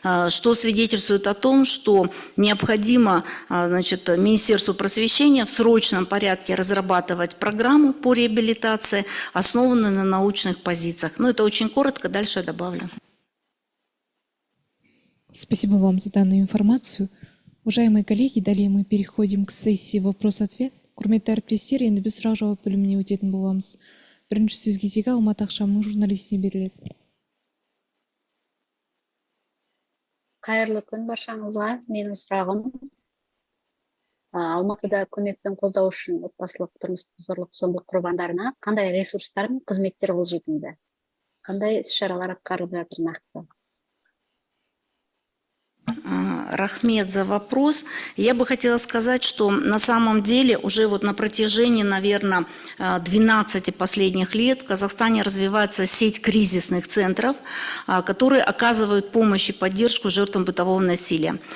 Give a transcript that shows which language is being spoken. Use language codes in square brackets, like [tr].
[ru] что свидетельствует о том, что необходимо, значит, Министерству просвещения в срочном порядке разрабатывать программу по реабилитации, основанную на научных позициях. Ну, это очень коротко, дальше я добавлю. Спасибо вам за данную информацию. Уважаемые коллеги, далее мы переходим к сессии вопрос-ответ. [kk] Құрметті әріптестер, енді біз сұрақ жауап бөліміне өтетін боламыз. Бірінші сөз кезегі Алматы ақшамның журналистіне беріледі. Қайырлы күн баршаңызға. Менің сұрағым, Алматыда көмекпен қолдау үшін отбасылық тұрмыстық зорлық-зомбылық құрбандарына қандай ресурстар мен қызметтер қолжетімді? Қандай іс-шаралар атқарылып жатыр нақты? [ru] Рахмет за вопрос. Я бы хотела сказать, что на самом деле уже вот на протяжении, наверное, 12 последних лет в Казахстане развивается сеть кризисных центров, которые оказывают помощь и поддержку жертвам бытового насилия.